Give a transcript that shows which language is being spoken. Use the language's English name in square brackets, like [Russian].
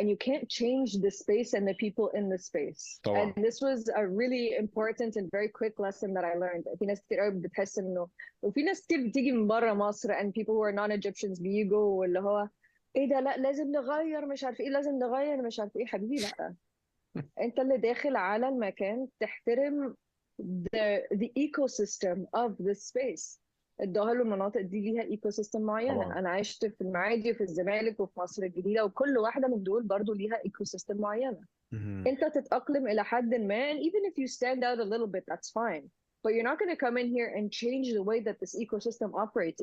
[English] and you can't change the space and the people in the space. [Arabic] طبعا. [English] And this was a really important and very quick lesson that I learned. [Arabic] في ناس كتير قوي بتحس انه، وفي ناس كتير بتيجي من بره مصر [English] and people who are non-Egyptians [Arabic] بيجوا واللي هو ايه ده، لا لازم نغير مش عارف ايه، لازم نغير مش عارف ايه. حبيبي لا، انت اللي داخل على المكان تحترم [English] the ecosystem of the space. [Arabic] الظاهر والمناطق دي ليها ايكو سيستم معينه. طبعا. انا عشت في المعادي وفي الزمالك وفي مصر الجديده، وكل واحده من دول برضو ليها ايكو سيستم معينه. مهم. انت تتاقلم الى حد ما, [English] and even if you stand out a little bit that's fine, but you're not going to come in here and change the way that this ecosystem operates.